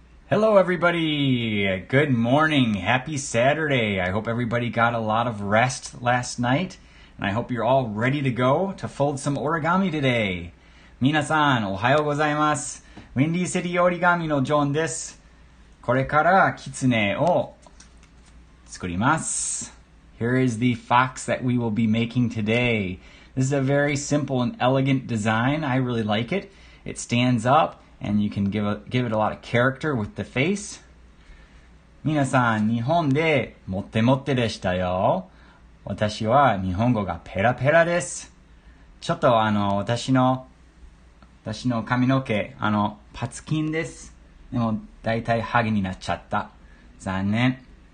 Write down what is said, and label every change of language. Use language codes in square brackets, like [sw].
[en] Hello everybody, good morning, happy Saturday. I hope everybody got a lot of rest last night, and I hope you're all ready to go to fold some origami today. [ja] 皆さん、おはようございます。ウィンディーシティ折り紙のジョンです。これからキツネを作ります。 [en] Here is the fox that we will be making today. This is a very simple and elegant design. I really like it. It stands up and you can give it a lot of character with the face. [ja] 皆さん、日本でもってもってでしたよ。私は日本語がペラペラです。ちょっと私の髪の毛、パツキンです。でもだいたいハゲになっちゃった。残念。